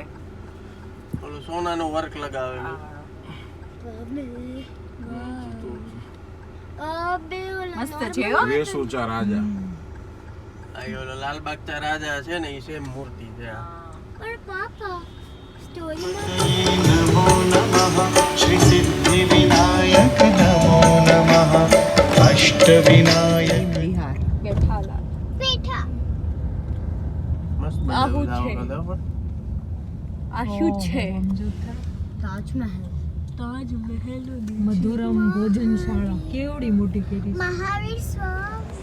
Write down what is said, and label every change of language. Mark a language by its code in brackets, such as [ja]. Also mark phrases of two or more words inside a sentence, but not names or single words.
[gu] ઓલું સોનાનો વર્ક લગાવે મસ્ત છે હો. વેશ ઊંચા રાજા આ ઓલો લાલબાગના રાજા છે ને એ સેમ મૂર્તિ છે આ. [en] But Papa, story. [sa] नमो नमः श्रीसिद्धिविनायक नमो नमः अष्टविनायक [gu] બિહાર બેઠાલા Peter. મસ્ત આવું બનાવ્યું છે. છે આ વખતે. આ શું છે Taj Mahal. મધુરમ ભોજનશાળા કેવડી મોટી કરી Mahavir Swam.